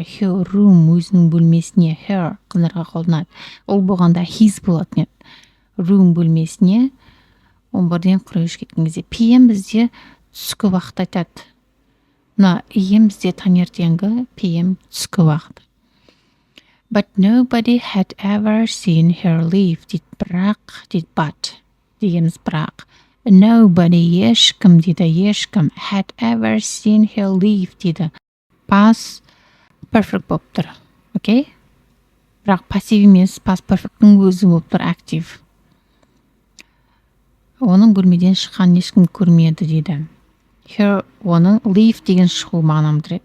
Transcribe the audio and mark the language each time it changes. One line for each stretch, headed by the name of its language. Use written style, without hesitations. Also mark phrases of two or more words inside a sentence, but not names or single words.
English: Her room
Kazakh: өзінің бөлмесіне. Her қыздарға қолданады. Ол болғанда his болатын еді. Room бөлмесіне 11:43 кеткен кезде. PM бізде түскі уақыт айтады. Мына AM бізде таңертеңгі, PM түскі уақыт.
English: But nobody had ever seen her leave дейді.
Kazakh: Бірақ дейді, but дегеніміз бірақ. Nobody, ешкім дейді, ешкім
English: had ever seen her leave
Kazakh: дейді.
English: Past perfect
Kazakh: болып тұр. Окей? Бірақ пассив емес,
English: past perfect'ің
Kazakh: өзі болып тұр, актив. Оның бөлмеден шыққан ешкім көрмеді дейді. Her, оның leave деген шығу мағынаны білдіреді.